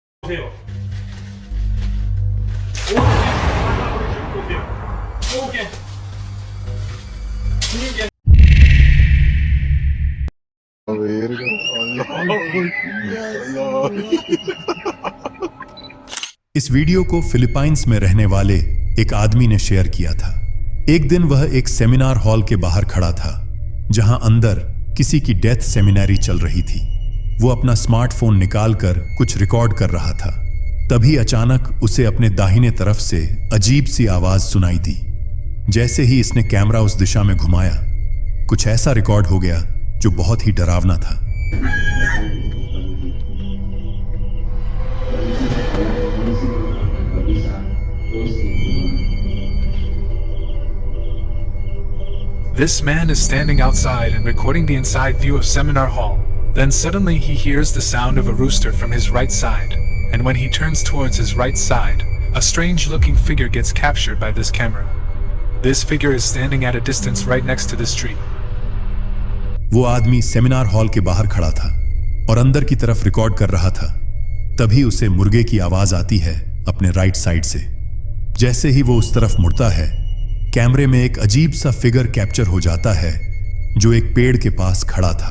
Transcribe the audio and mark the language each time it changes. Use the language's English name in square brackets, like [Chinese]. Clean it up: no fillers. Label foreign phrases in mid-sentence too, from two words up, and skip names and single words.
[Hindi] 보세요. 오게 보세요. 오게 분위기. Verga, इस वीडियो को फिलीपाइंस में रहने वाले एक आदमी ने शेयर किया था। एक दिन वह एक [English] seminar hall [Hindi] के बाहर खड़ा था, जहां अंदर किसी की [English] death seminary [Hindi] चल रही थी। वो अपना स्मार्टफोन निकालकर कुछ रिकॉर्ड कर रहा था। तभी अचानक उसे अपने दाहिने तरफ से अजीब सी आवाज सुनाई दी। जैसे ही इसने कैमरा उस दिशा में घुमाया, कुछ ऐसा रिकॉर्ड हो गया जो बहुत ही डरावना था। [English] This man is standing outside and recording the inside view of seminar hall. Then suddenly he hears the sound of a rooster from his right side, and when he turns towards his right side, a strange-looking figure gets captured by this camera. This figure is standing at a distance right next to this tree. [Hindi] वो आदमी [English] seminar hall [Hindi] के बाहर खड़ा था और अंदर की तरफ रिकॉर्ड कर रहा था। तभी उसे मुर्गे की आवाज आती है अपने [English] right side [Hindi] से। जैसे ही वो उस तरफ मुड़ता है, कैमरे में एक अजीब सा [English] figure capture [Hindi] हो जाता है जो एक पेड़ के पास खड़ा था।